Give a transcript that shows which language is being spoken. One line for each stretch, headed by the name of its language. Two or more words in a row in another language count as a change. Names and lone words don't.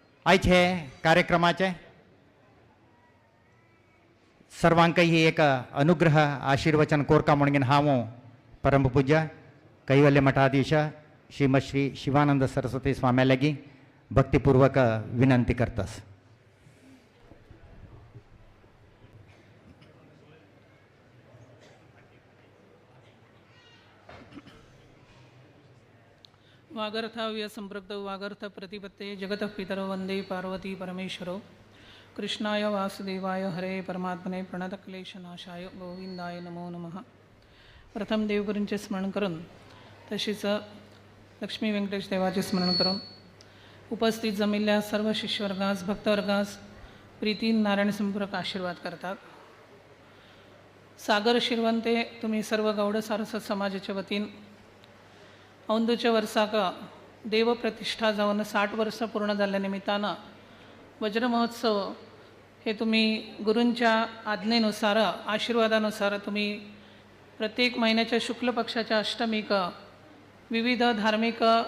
Konkani: आयज हे कार्यक्रमाचे सर्वांकय ही एक अनुग्रह आशीर्वचन कोरका म्हणून हांव परमपूज्य कैवल्य मठाधीश श्रीमद श्री शिवानंद सरस्वती स्वामी लागी भक्तिपूर्वक विनंती करतास.
Sanskrit: वागर्थाव्य संपृक्तौ वागर्थ प्रतिपत्ते जगतः पितरौ वंदे पार्वती परमेश्वरौ. कृष्णाय वासुदेवाय हरे परमात्मने प्रणतक्लेशनाशाय गोविंदाय नमो नमः.
Konkani: प्रथम देवगुरूंचे स्मरण करून तसेच लक्ष्मी व्यंकटेश देवाचे स्मरण करून उपस्थित जमिल्ल्या सर्व शिष्यवर्गास भक्तवर्गास प्रीतीन नारायण संपूरक आशीर्वाद करतात. सागर शिरवंते तुम्ही सर्व गौड सारस्वत समाजाच्या वतीन औंदूच्या वर्साक देवप्रतिष्ठा जाऊन 60 वर्ष पूर्ण झाल्या निमित्तानं वज्र महोत्सव हे तुम्ही गुरूंच्या आज्ञेनुसार आशीर्वादानुसार तुम्ही प्रत्येक महिन्याच्या शुक्ल पक्षाच्या अष्टमीक विविध धार्मिक